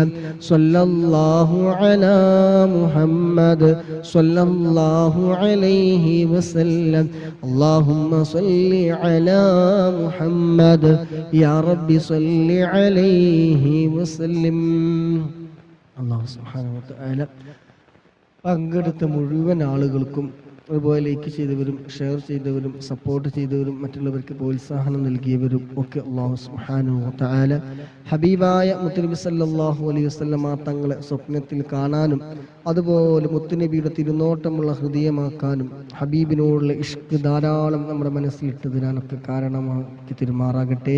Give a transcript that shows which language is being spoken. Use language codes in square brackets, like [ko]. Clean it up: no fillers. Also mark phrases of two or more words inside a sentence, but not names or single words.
[ar] صلى الله على محمد صلى الله عليه وسلم. اللهم صل على محمد يا رب صل عليه وسلم. [ml] അല്ലാഹു [ar] سبحانه وتعالى [ml] പങ്കെടുത്ത മുഴുവൻ ആളുകൾക്കും, അതുപോലെ ലൈക്ക് ചെയ്തവരും ഷെയർ ചെയ്തവരും സപ്പോർട്ട് ചെയ്തവരും മറ്റുള്ളവർക്ക് പ്രോത്സാഹനം നൽകിയവരും ഒക്കെ അല്ലാഹു [ar] سبحانه وتعالى [ml] ഹബീബായ മുത്തുനബി [ar] صلى الله عليه وسلم [ml] തങ്ങളെ സ്വപ്നത്തിൽ കാണാനും അതുപോലെ മുത്തുനബിയുടെ തിരുനോട്ടമുള്ള ഹൃദയമാക്കാനും ഹബീബിനോടുള്ള ഇഷ്ക് ധാരാളം നമ്മുടെ മനസ്സിൽ ഇട്ടുതരാനൊക്കെ കാരണമാക്കി തിരുമാറാകട്ടെ.